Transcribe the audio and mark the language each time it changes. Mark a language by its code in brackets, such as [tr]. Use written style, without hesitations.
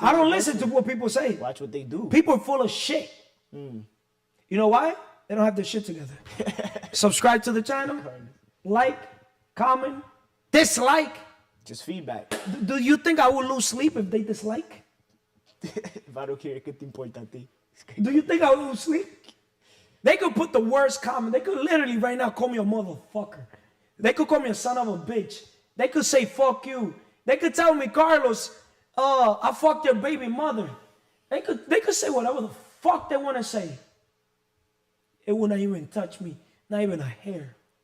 [en] I don't listen to what people say. Watch what they do. People are full of shit. You know why? They don't have their shit together. Subscribe to the channel. Like, comment, dislike. Just feedback. Do you think I would lose sleep if they dislike? If I don't care, [es] ¿qué te importa a ti? [en] Do you think I would lose sleep? They could put the worst comment. They could literally right now call me a motherfucker. They could call me a son of a bitch. They could say fuck you. They could tell me, Carlos, I fucked your baby mother. They could say whatever the fuck they want to say. It would not even touch me, not even a hair.